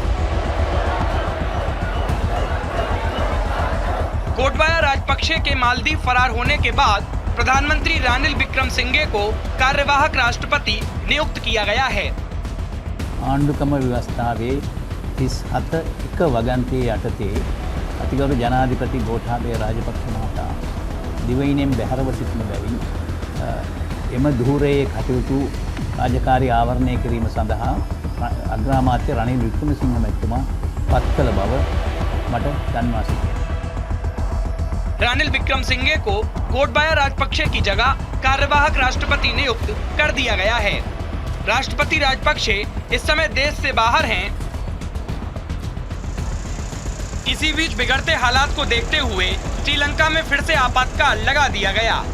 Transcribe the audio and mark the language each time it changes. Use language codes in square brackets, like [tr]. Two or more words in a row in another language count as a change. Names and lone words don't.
[hi] गोटबाया राजपक्षे के मालदीव फरार होने के बाद प्रधानमंत्री रानिल विक्रमसिंघे को कार्यवाहक राष्ट्रपति नियुक्त किया गया है। [si] ආණ්ඩුක්‍රම ව්‍යවස්ථාවේ 37 එක වගන්තියේ යටතේ අතිගරු ජනාධිපති ගෝඨාභය රාජපක්ෂ මහතා දිවයිනෙන් බැහැරව සිටින බැවින් එම ධූරයේ කටයුතු රාජකාරී ආවරණය කිරීම සඳහා අග්‍රාමාත්‍ය රනිල් වික්‍රමසිංහ මැතිතුමා පත් කළ බව මට දන්වා සිටිනවා। [hi] रानिल विक्रमसिंघे को गोटबाया राजपक्षे की जगह कार्यवाहक राष्ट्रपति नियुक्त कर दिया गया है। राष्ट्रपति राजपक्षे इस समय देश से बाहर हैं। इसी बीच बिगड़ते हालात को देखते हुए श्रीलंका में फिर से आपातकाल लगा दिया गया।